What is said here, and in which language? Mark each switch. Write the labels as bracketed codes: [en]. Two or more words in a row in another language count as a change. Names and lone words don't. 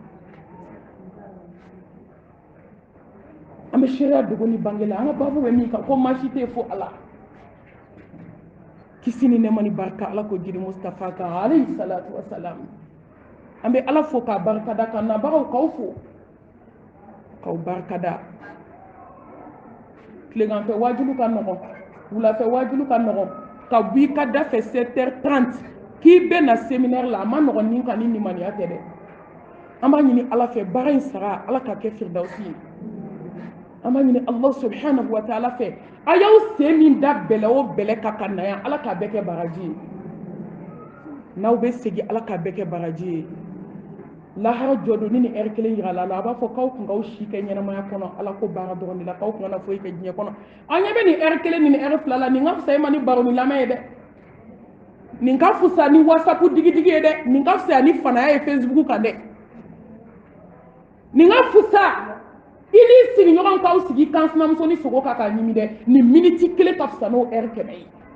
[bm] an bɛ sariya dogo ni bange la an ka baabu bɛ min kan ko maa si tɛ fo ala kisi ni nɛɛma ni barika ala ko jiri mustafa kan [ar] عليه الصلاة والسلام [bm] an bɛ ala fo k'a barikada ka nabagaw k'aw fo k'aw barikada tileganfɛ wajilu ka nɔgɔn wulafɛ wajilu ka nɔgɔn ka bɔ i ka da fɛ 7h30 k'i bɛ na séminaire la a ma nɔgɔn ni kan ni nimaniya tɛ dɛ an b'a ɲini ala fɛ baara in sara ala ka kɛ firdausi ye an b'a ɲini [ar] الله سبحانه وتعالى [bm] fɛ a y'aw sen min da bɛlɛ o bɛlɛ ka ka na yan ala k'a bɛɛ kɛ baraji ye n'aw bɛ segin ala k'a bɛɛ kɛ baraji ye lahara jɔ don ni ni heure kelen yira la a b'a fɔ k'aw kun k'aw si kɛ ɲɛnamaya kɔnɔ ala ko baara dɔrɔn de la k'aw kun kana foyi kɛ diɲɛ kɔnɔ an ɲɛ bɛ ni heure kelen ni ni heure fila la nin ka fisa e ma ni baro ni lamɛn ye dɛ nin ka fisa ni whatsapp digidigi ye dɛ nin ka fisa ni fanaya ye facebook kan dɛ nin ka fisa i ni sigiɲɔgɔn k'aw sigi kan sinamuso ni sogo kan k'a ɲimi dɛ nin miniti kelen ka fisa n'o heure 100 ye